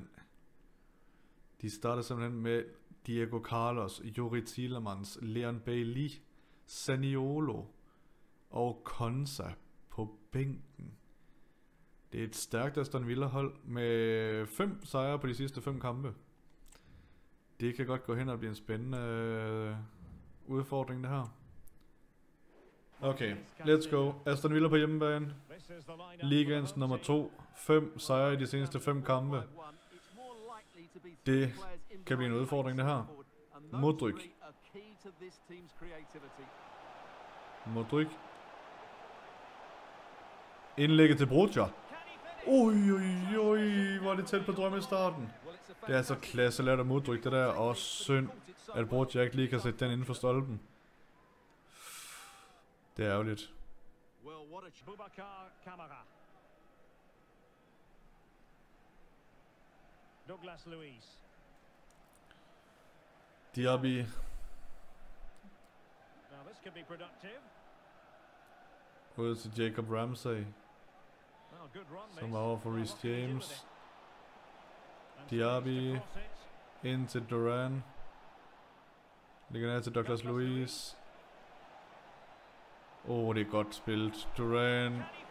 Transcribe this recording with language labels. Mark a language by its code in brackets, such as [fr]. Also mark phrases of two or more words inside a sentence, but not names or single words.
[da] De starter simpelthen med Diego Carlos, Youri Tielemans, Leon Bailey, Zaniolo og Konsa på bænken. Det er et stærkt Aston Villa hold med 5 sejre på de sidste 5 kampe. Det kan godt gå hen og blive en spændende udfordring det her. [en] Okay, let's go. [da] Aston Villa på hjemmebane. Ligaens nummer 2. 5 sejre i de seneste 5 kampe. Det kan blive en udfordring det her. Modric. Indlægget til Broja. Oj, hvor er det tæt på drømmestarten. Det er altså klasse lært af Modric det der, og synd, at Broja ikke lige kan sætte den inden for stolpen. Det er ærgerligt. Douglas Luiz. Diaby. [en] Now this could be productive. [da] Ud til Jacob Ramsey. Som er over for Reece James. Diaby. Ind til Duran. Ligger ned til Douglas Luiz. Det er godt spillet. Duran.